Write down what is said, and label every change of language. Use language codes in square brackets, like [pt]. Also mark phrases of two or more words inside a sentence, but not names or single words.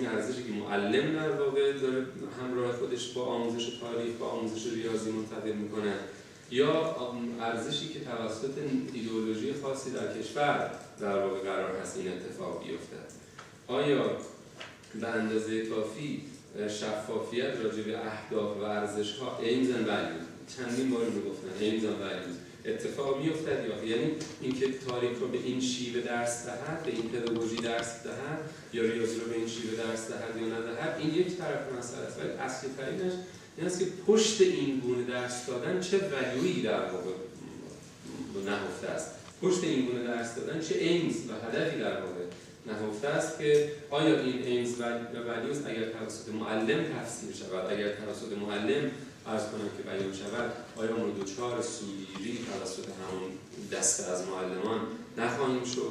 [fa] ارزشی که معلم در واقع داره همراه خودش با آموزش تاریخ، با آموزش ریاضی منتقل میکنه، یا ارزشی که توسط ایدئولوژی خاصی در کشور در واقع قرار هست این اتفاق بیفته؟ آیا به اندازه کافی شفافیت راجع به اهداف و ارزش‌ها [en] aims and values، [fa] چندین بار میگفتن [en] aims and values [fa] اتفاق میافتد، یا یعنی اینکه تاریخ رو به این شیوه درس دهد، به این پداگوژی درس دهد، یا ریاضی رو به این شیوه درس دهد یا ندهد، این یک طرف مسئله است. ولی اصلی ترینش این است که پشت این گونه درس دادن چه ولیویی در واقع نهفته است، پشت این گونه درس دادن چه ایمز و هدفی در واقع نهفته است که آیا این ایمز و ولیوز اگر توسط معلم تفسیر شود، اگر توسط معلم عرض کنم که بیان شود، آیا ما دوچار سوگیری توسط همون دسته از معلمان نخواهیم شد؟